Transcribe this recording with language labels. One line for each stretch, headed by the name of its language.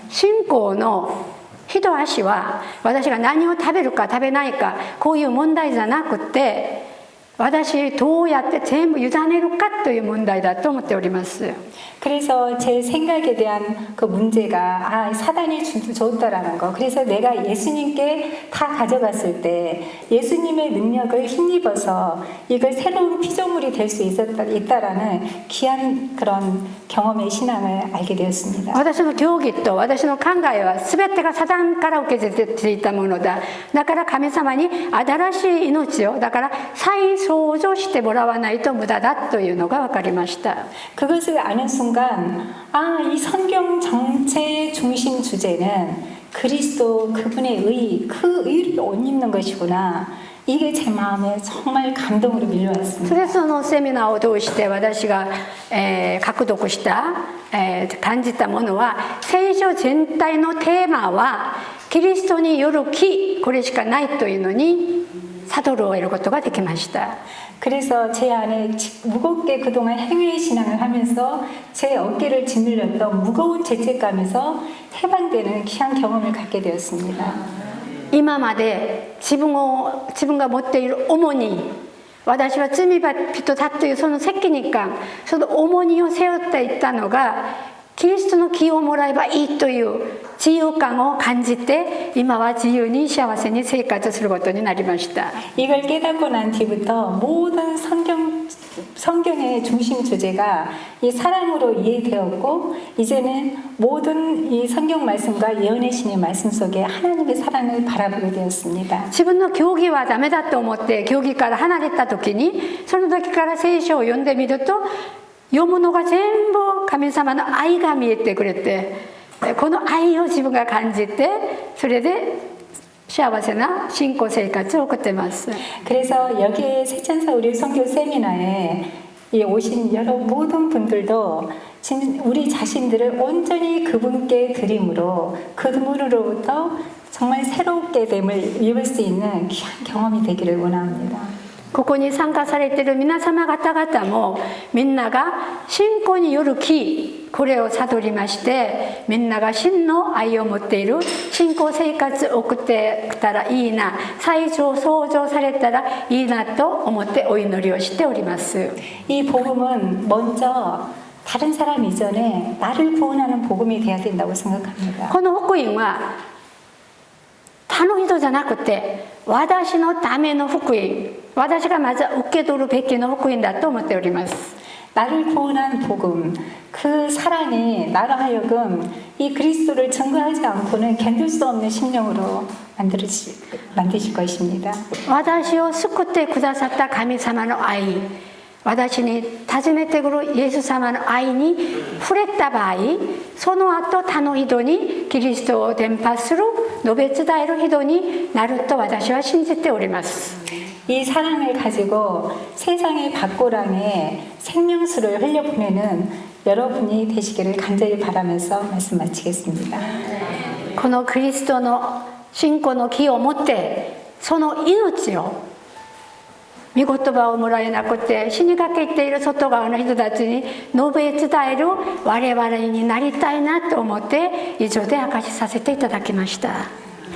Japanese: 信仰の一足は私が何を食べるか食べないかこういう問題じゃなくて私どうやって全部委ねるかという問題だと思っております。
Korean: 그래서 제 생각에 대한 그 문제가 사단이 줬다라는 거. 그래서 내가 예수님께 다 가져갔을 때 예수님의 능력을 힘입어서 이걸 새로운 피조물이 될 수 있다라는 귀한 그런 경험의 신앙을 알게 되었습니다.
Japanese: 私の教義と私の考えは全てがサタンから受けていたものだ。だから神様に新しい命をだから再創造してもらわないと無駄だというのが分かりました。
Korean: 그것을 아는 순간 이 성경 전체의 중심 주제는 그리스도 그분의 그 의를 옷 입는 것이구나. 이게 제 마음에 정말 감동으로 밀려왔습니다.
Japanese: それでそのセミナーを通して私が、獲得した、感じたものは聖書全体のテーマはキリストによる義これしかないというのに悟るを得ることができました。
Korean: 그래서 제 안에 무겁게 그동안 행위의 신앙을 하면서 제 어깨를 짓눌렸던 무거운 죄책감에서 해방되는 귀한 경험을 갖게 되었습니다.
Japanese: 今まで自分が持っている重荷私は罪人だというその責任感その重荷を背負っていったのがキリストの義をもらえばいいという自由感を感じて今は自由に幸せに生活することになりました。
Korean: 이걸 깨닫고 난 뒤부터 모든 성경 성경의 중심 주제가 이 사랑으로 이해되었고 이제는 모든 이 성경 말씀과 예언의 신의 말씀 속에 하나님의 사랑을 바라보게 되었습니다.
Japanese: 自分の教義はダメだと思って教義から離れた時にその時から聖書を読んでみると読むのが全部神様の愛が見えてくれてこの愛を自分が感じてそれで幸せな信仰生活を送っています。
Korean: 그래서 여기에 세찬사 우리 선교 세미나에 이 오신 여러 모든 분들도 우리 자신들을 온전히 그분께 드림으로 그분으로부터 정말 새롭게 됨을 입을 수 있는 귀한 경험이 되기를 원합니다.
Japanese: ここに参加されている皆様方々もみんなが信仰による木これを悟りましてみんなが真の愛を持っている信仰生活を送ってきたらいいな再造創造されたらいいなと思ってお祈りをしております。
Korean: 이 복음은 먼저 다른 사람 이전에 나를 구원하는 복음이 돼야 된다고 생각합니다.
Japanese: この福音は他の人じゃなくて私のための福音私がまず受け取るべきの福音だと思っております。
Korean: 나를 구원한 복음, 그 사랑이 나로 하여금 이 그리스도를 증거하지 않고는 견딜 수 없는 심령으로 만드실 것입니다.
Japanese: 私を救ってくださった神様の愛私に訪ねてくるイエス様の愛に触れた場合その後他の人にキリストを伝播する述べ伝える人になると私は信じております。
Korean: 이 사랑을 가지고 세상의 밖고랑에 생명수를 흘려보내는 여러분이 되시기를 간절히 바라면서 말씀 마치겠습니다.
Japanese: このキリストの信仰の木を持ってその命を御言葉をもらえなくて死にかけている外側の人たちに述べ伝える我々になりたいなと思って以上で明かしさせていただきました。